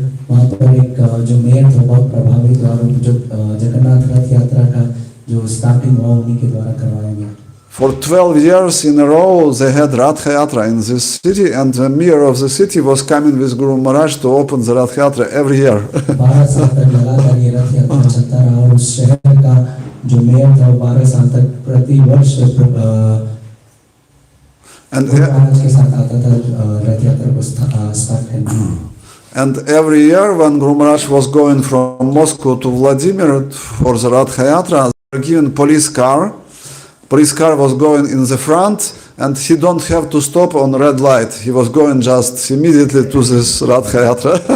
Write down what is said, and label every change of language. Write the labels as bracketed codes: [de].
[hi] वहाँ पर एक जो मेयर थे बहुत प्रभावित और जो जगन्नाथ रथ यात्रा का जो स्टार्टिंग हुआ उन्हीं के द्वारा करवाया गया। [en] For 12 years in a row they had Radha Yatra in this city, and the mayor of the city was coming with Guru Maharaj to open the Radha Yatra every year. [hi] 12 साल तक लगातार ये रथ यात्रा चलता रहा और उस शहर का जो मेयर था 12 साल तक प्रति वर्ष महाराज के साथ आता था रथ यात्रा को स्टार्ट करने। [en] And every year when Guru Maharaj was going from Moscow to Vladimir for the Radha Yatra, they were given police car. Police car was going in the front, and he don't have to stop on red light. He was going just immediately to this Radha Yatra.